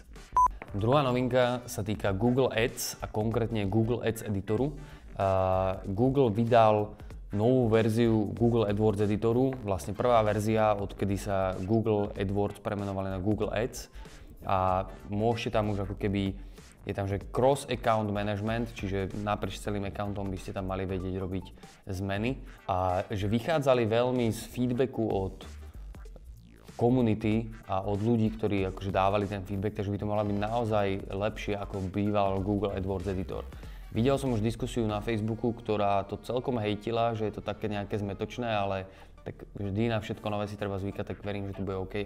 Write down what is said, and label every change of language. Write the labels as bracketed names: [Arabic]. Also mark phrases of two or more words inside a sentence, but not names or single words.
[Slovak] Druhá novinka sa týka Google Ads a konkrétne Google Ads editoru. Google vydal novú verziu Google AdWords editoru, vlastne prvá verzia, odkedy sa Google AdWords premenovali na Google Ads a môžete tam už ako keby, je tam že [English] cross account management, [Slovak] čiže naprieč celým accountom by ste tam mali vedieť robiť zmeny a že vychádzali veľmi z feedbacku od komunity a od ľudí, ktorí akože dávali ten feedback, takže by to malo byť naozaj lepšie ako býval Google AdWords editor. Videl som už diskusiu na Facebooku, ktorá to celkom hejtila, že je to také nejaké zmetočné, ale tak vždy na všetko nové si treba zvykať, tak verím, že to bude OK.